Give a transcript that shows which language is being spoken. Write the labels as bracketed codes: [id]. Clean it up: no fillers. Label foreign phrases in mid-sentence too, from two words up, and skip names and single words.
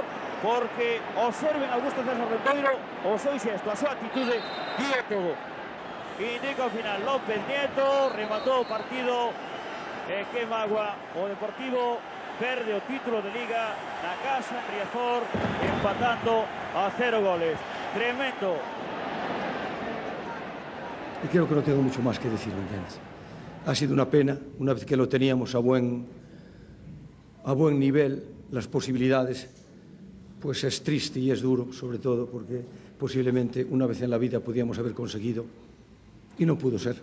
[gl] Porque observen Augusto César Rendoiro o seu xesto, a súa actitude dio todo. Indica ao final López Nieto, rematou o partido e que magua, o Deportivo perde o título de Liga na casa en Riazor, empatando a 0 goles. Tremendo. [es] Y creo que no tengo mucho más que decir, ¿me entiendes? Ha sido una pena, una vez que lo teníamos a buen nivel, las posibilidades, pues es triste y es duro, sobre todo porque posiblemente una vez en la vida podíamos haber conseguido y no pudo ser.